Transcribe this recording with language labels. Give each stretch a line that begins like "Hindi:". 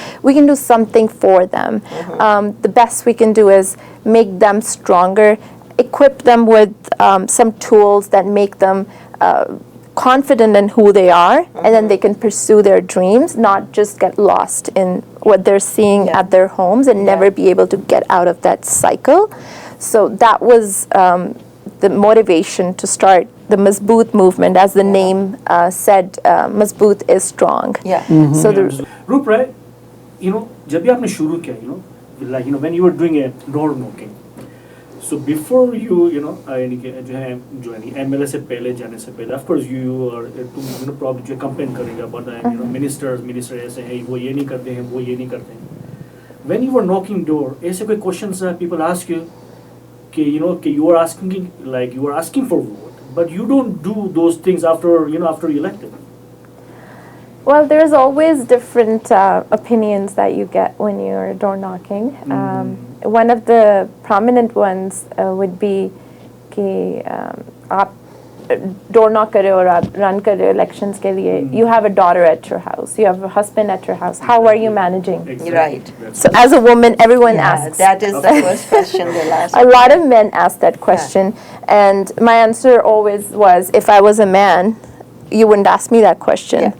English: We can do something for them. The best we can do is make them stronger, equip them with some tools that make them confident in who they are, and then they can pursue their dreams, not just get lost in what they're seeing at their homes and never be able to get out of that cycle. So that was the motivation to start the Mazboot movement. As the name said, Mazboot is strong. So
Hindi: Roop, right, जब भी आपने शुरू किया,
English: like when you were doing a door knocking, so before you
Hindi: यानी कि जो है MLA से पहले जाने से पहले,
English: of course you are
Hindi: तुम probably जो complain करेंगे about minister ऐसे हैं, वो ये नहीं करते हैं, वो ये नहीं करते हैं.
English: when you were knocking door,
Hindi: ऐसे कोई
English: questions people ask you कि you are asking, like you are asking for vote, but you don't do those things after after you elected. Well, there's always different opinions that you get when you're door knocking. One of the prominent ones would be
Hindi: कि आप door knock कर रहे हो और आप run कर रहे हो elections के लिए.
English: You have a daughter at your house. You have a husband at your house. How are you managing? Exactly. Right. So as a woman, everyone asks. That is the first question they'll ask. A lot of men ask that question, and my answer always was, if I was a man, you wouldn't ask me that question.